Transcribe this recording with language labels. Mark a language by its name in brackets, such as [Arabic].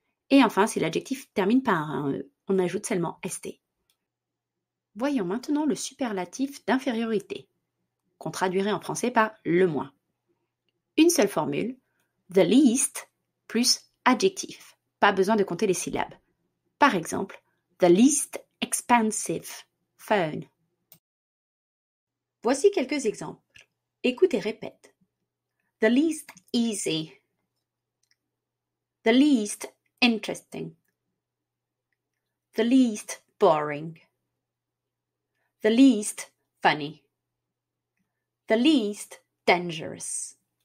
[French] Et enfin, si l'adjectif termine par un e, on ajoute seulement st. Voyons maintenant le superlatif d'infériorité, qu'on traduirait en français par le moins. Une seule formule, the least plus adjectif. Pas besoin de compter les syllabes. Par exemple, [English] the least expensive phone. [French] Voici quelques exemples. Écoute et répète. [English] The least easy. The least interesting. The least boring. The least funny. The least dangerous.